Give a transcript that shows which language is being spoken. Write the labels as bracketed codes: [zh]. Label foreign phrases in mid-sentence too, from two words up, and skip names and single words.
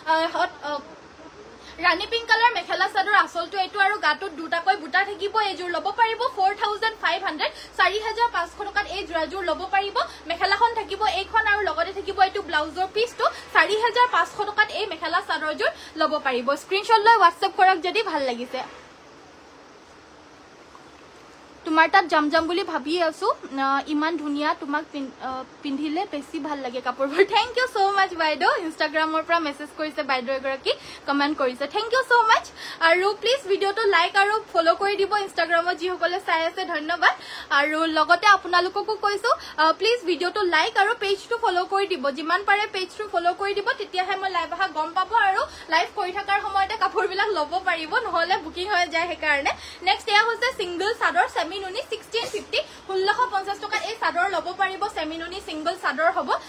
[as] ৰাণী [en] pink colour [as] মেখেলা চাদৰ আসলটো এইটো আৰু গাটোত দুটাকৈ বুটা থাকিব এযোৰ ল'ব পাৰিব 4500 4500 টকাত এই জোৰাজোৰ ল'ব পাৰিব মেখেলাখন থাকিব এইখন আৰু লগতে থাকিব এইটো ব্লাউজৰ পিসটো 4500 টকাত এই মেখেলা চাদৰযোৰ ল'ব পাৰিব স্ক্ৰিনশ্বট লৈ WhatsApp কৰক যদি ভাল লাগিছে তোমাৰ তাত জাম বুলি ভাবি আছো ইমান ধুনিয়া তোমাক পিন্ধিলে বেছি ভাল লাগে কাপোৰবোৰ [en] thank you so much [as] বাইদেউ ইনষ্টাগ্ৰামৰ পৰা মেছেজ কৰিছে বাইদেউ এগৰাকী কমেন্ট কৰিছে [en] thank you so much [as] আৰু প্লিজ ভিডিওটো লাইক আৰু ফলো কৰি দিব ইনষ্টাগ্ৰামত যি সকলে চাই আছে ধন্যবাদ আৰু লগতে আপোনালোককো কৈছো প্লিজ ভিডিওটো লাইক আৰু পেজটো ফলো কৰি দিব যিমান পাৰে পেজটো ফলো কৰি দিব তেতিয়াহে মই লাইভ আহা গম পাব আৰু লাইভ কৰি থকাৰ সময়তে কাপোৰবিলাক ল'ব পাৰিব নহলে বুকিং হৈ যায় হেকাৰণে নেক্সট এয়া হৈছে সিঙ্গল চাদৰ সেমিনুনি 1650 1650 টকা এই চাদৰ ল'ব পাৰিব সেমিনুনি সিঙ্গল চাদৰ হ'ব